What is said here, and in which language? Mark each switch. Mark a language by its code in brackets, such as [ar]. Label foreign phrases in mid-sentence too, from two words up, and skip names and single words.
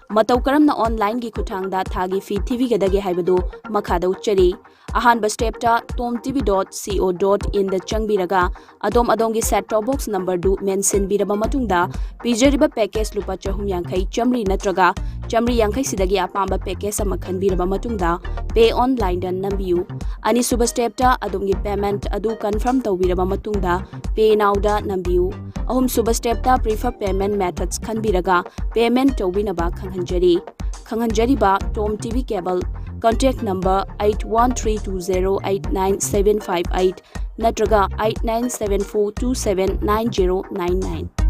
[mni] karamna online gi khuthangda thagi fee tv gadage haibadu makhada uchari Ahanba step ta tomtv.co.in da changbiraga adom gi set [en] top box number [mni] du mention biraba matungda pijariba package lupa chahum yankai chamri natraga chamri yankai sidagi apamba package ama khanbiraba matungda [en] pay online [mni] dan nambiu ani suba step ta adom gi payment adu confirm tawbiraba matungda [en] pay now [mni] da nambiu ahum suba step ta [en] prefer payment methods [mni] khanbiraga payment tawbinaba khanghanjari ba Tom TV [en] cable contact number [mni] 8132089758 natraga 8974279099